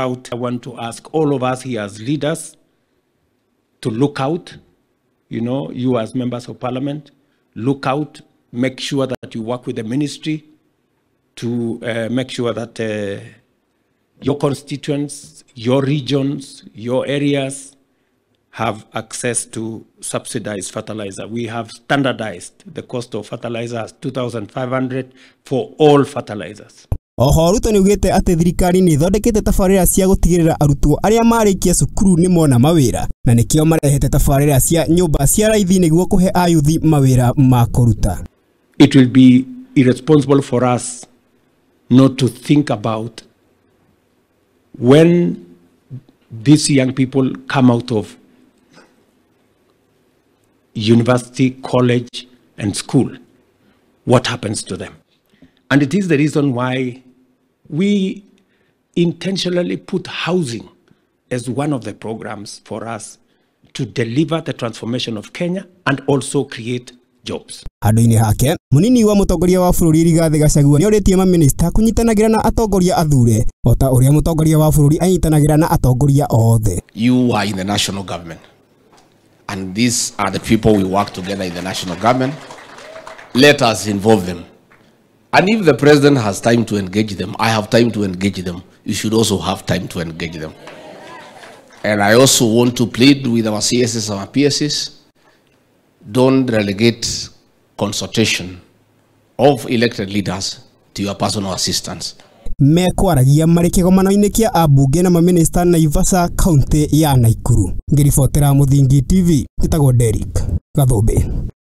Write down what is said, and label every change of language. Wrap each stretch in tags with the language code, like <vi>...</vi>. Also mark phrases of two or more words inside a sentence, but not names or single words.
<en>I want to ask all of us here as leaders to look out, you as members of parliament, look out, make sure that you work with the ministry to make sure that your constituents, your regions, your areas have access to subsidized fertilizer. We have standardized the cost of fertilizer as 2,500 for all fertilizers.</en> <ki>Oho Ruto ni ugite ati thirikari ni thondekete tabarĩra cia gutigirira arutwo aria marikia cukuru ni mona mawira na nikio marehete tabarĩra cia nyumba cia raithi niguo kuhe ayuthi mawira ma kuruta.</ki> <en>It will be irresponsible for us not to think about when these young people come out of university, college, and school, what happens to them. And it is the reason why we intentionally put housing as one of the programs for us to deliver the transformation of Kenya and also create jobs.</en> <ki>Handu-ini hake munini wa mutongoria wa bururi Rigathi Gachagua ni oretie ma minister kunyitanagira na atongoria athure ota uria mutongoria wa bururi anyitanagira na atongoria othe.</ki> <en>You are in the national government, and these are the people we work together in the national government. Let us involve them. And if the president has time to engage them, I have time to engage them. You should also have time to engage them. And I also want to plead with our CSs and our PSs, don't relegate consultation of elected leaders to your personal assistance.</en> <ki>Mekwaragia mari kigomano-ini kia abunge na maminista Naivasha kaunti ya Nakuru. Ngiribotera Muthingi TV, njitagwo Derek Gathũmbĩ.</ki>